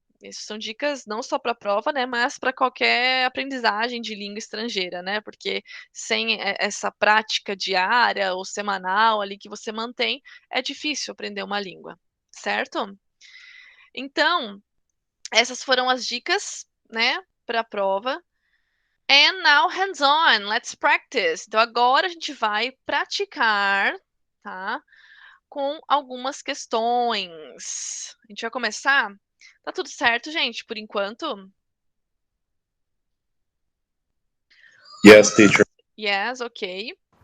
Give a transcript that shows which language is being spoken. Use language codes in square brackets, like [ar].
[pt] Essas são dicas não só para a prova, né, mas para qualquer aprendizagem de língua estrangeira, né? Porque sem essa prática diária ou semanal ali que você mantém, é difícil aprender uma língua, certo? Então, essas foram as dicas, né, para a prova. [en] And now hands-on, let's practice. [pt] Então agora a gente vai praticar, tá? Com algumas questões. A gente vai começar? Tá tudo certo, gente, por enquanto? [en] Yes, teacher. Yes, ok.